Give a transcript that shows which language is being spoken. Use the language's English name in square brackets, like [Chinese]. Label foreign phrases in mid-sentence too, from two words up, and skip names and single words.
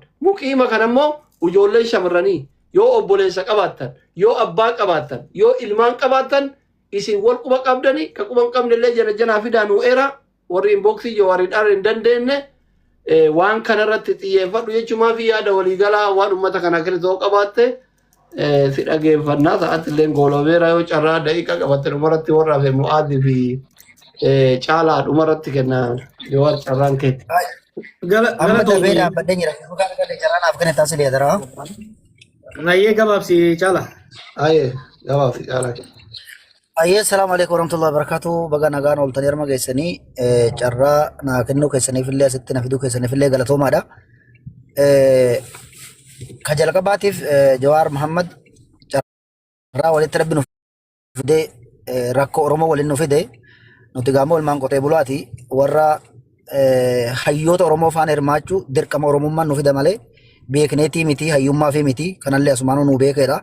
[Oromo] Muqiima kanammoo ijoollee shamarranii yoo obboleessa qabaattan yoo abbaa qabaattan yoo ilmaan qabaattan isin wal quba qabdanii ka quba hin qabnellee jala jalaa fidaa nu era warri inboxii yoo warri dhaara hin dandeenye waan kanarratti xiyyeeffadhu jechuumaa fi yaada waliigalaa waan uummata kana keessoo qabaatte si dhageeffannaa sa'aatillee goolobeera yoo carraa daqiiqa qabatte dhumarratti warra hafe mu'aadii fi caalaa dhumarratti kenna yoo carraan keetti. Amma dafee dhaabbadhee jira. Carraan afgane taasilee dara. Rayyee gabaabsi caala. Aye gabaabsi caala. [Arabic] Ayyee السلام عليكم ورحمة الله وبركاته. [Oromo] Baga nagaan ooltanii harma geessanii carraa naa kennuu keessaniif illee asitti na fiduu keessaniif illee galatoomaadha. Ka jalqabaatiif Jawaar Muhammad carraa walitti rabbi nu fidee rakkoo Oromoo waliin nu fide nuti gaama olmaan qotee bulaati warra hayyoota Oromoo faana hirmaachuu dirqama Oromummaan nu fida malee beekneetii miti hayyummaa fi miti kanallee asumaanuu nu beekeedha.